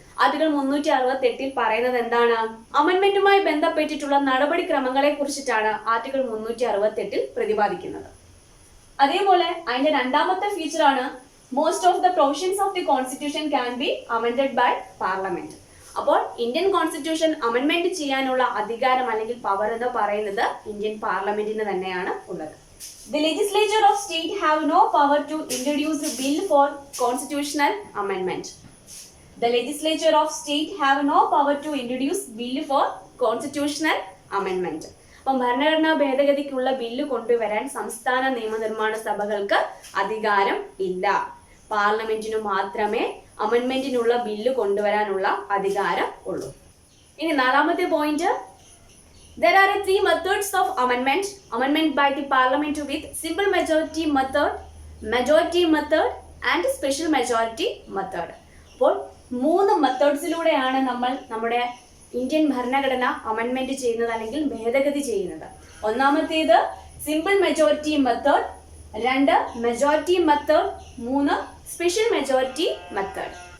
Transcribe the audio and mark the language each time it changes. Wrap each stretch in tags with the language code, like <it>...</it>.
<ml>Article 368 പറയുന്നത് എന്താണ്? അമെൻമെന്റുമായി ബന്ധപ്പെട്ടിട്ടുള്ള നടപടിക്രമങ്ങളെ കുറിച്ചിട്ടാണ് ആർട്ടിക്കിൾ 368 പ്രതിപാദിക്കുന്നത്. അതേപോലെ അതിന്റെ രണ്ടാമത്തെ ഫീച്ചറാണ്</ml> <en>Most of the provisions of the constitution can be amended by parliament.</en> <ml>അപ്പോൾ ഇന്ത്യൻ കോൺസ്റ്റിറ്റ്യൂഷൻ അമെൻമെന്റ് ചെയ്യാനുള്ള അധികാരം അല്ലെങ്കിൽ പവർ എന്ന് പറയുന്നത് ഇന്ത്യൻ പാർലമെന്റിന് തന്നെയാണ് ഉള്ളത്.</ml> <en>The legislature of state have no power to introduce a bill for constitutional amendment. The legislature of state have no power to introduce bill for constitutional amendment.</en> <ml>അപ്പം ഭരണഘടനാ ഭേദഗതിക്കുള്ള ബില്ല് കൊണ്ടുവരാൻ സംസ്ഥാന നിയമനിർമ്മാണ സഭകൾക്ക് അധികാരം ഇല്ല. പാർലമെന്റിന് മാത്രമേ അമെൻമെന്റിനുള്ള ബില്ല് കൊണ്ടുവരാനുള്ള അധികാരം ഉള്ളൂ. ഇനി നാലാമത്തെ point,</ml> <en>there are three methods of amendment. Amendment by the parliament with simple majority method, majority method and special majority method.</en> <ml>അപ്പോൾ 3 മെത്തേഡ്സിലൂടെയാണ് നമ്മൾ നമ്മുടെ ഇന്ത്യൻ ഭരണഘടന അമെൻമെന്റ് ചെയ്യുന്നത് അല്ലെങ്കിൽ ഭേദഗതി ചെയ്യുന്നത്. ഒന്നാമത്തേത് simple majority method, 2 majority method, 3 special majority method.</ml>